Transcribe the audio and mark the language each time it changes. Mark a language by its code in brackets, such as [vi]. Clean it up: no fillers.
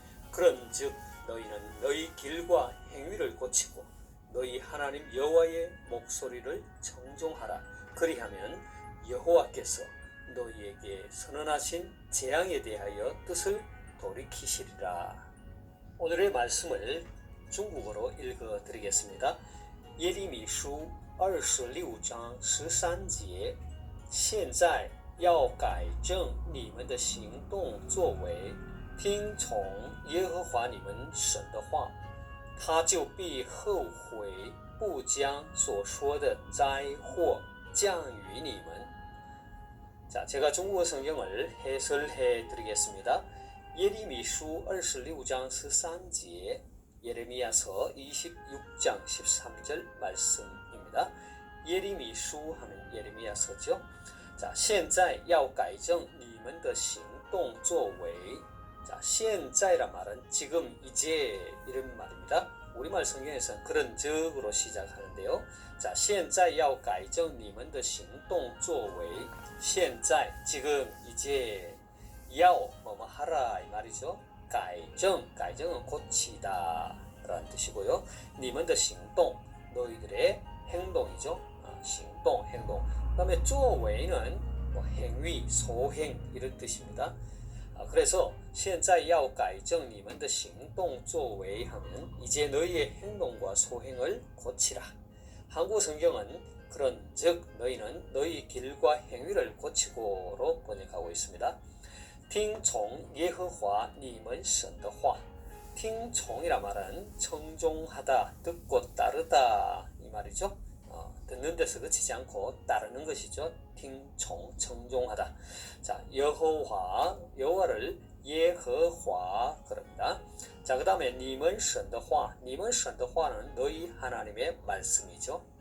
[ko] 그런즉 너희는 너희 길과 행위를 고치고 너희 하나님 여호와의 목소리를 청종하라. 그리하면 여호와께서 너희에게 선언하신 재앙에 대하여 뜻을 돌이키시리라. 오늘의 말씀을 중국어로 읽어 드리겠습니다. [zh] 예리미书26章13节现在要改正你们的行动作为听从耶和华你们神的话他就必后悔不将所说的灾祸降于你们. [ko] 자, 제가 중국어 성경을 해설해 드리겠습니다. 예레미书26장 13절 예레미야서 26장 13절 말씀입니다. 예레미书하면 예레미야서죠. [zh] 자, 现在要改正你们的行动作为. [ko] 자, 现在란 말은 지금, 이제 이런 말입니다. 우리말 성경에서는 그런즉으로 시작하는데요. [zh] 자, 现在要改正你们的行动作为. [ko] 现在, 지금, 이제, 要, 뭐뭐 하라 이 말이죠. 改正, 改正은 고치다 라는 뜻이고요. [zh] 你们的行动, [ko] 너희들의 행동이죠. 行动, 행동. 그 다음에 作为는 뭐 행위, 소행 이런 뜻입니다. 그래서 [zh] 现在要改正你们的行动作为 [ko] 하면 이제 너희의 행동과 소행을 고치라. 한국 성경은 그런즉 너희는 너희 길과 행위를 고치고로 번역하고 있습니다. [zh] 听从耶和华你们神的话. [ko] 听从이란 말은 청종하다, 듣고 따르다 이 말이죠. 듣는 데서 그치지 않고 따르는 것이죠. 听从, 청종하다. 자, 여호와를 예허화 그럽니다. 자, 그 다음에 [zh] 你们神的话, [ko] 你们神的话는 너희 하나님의 말씀이죠.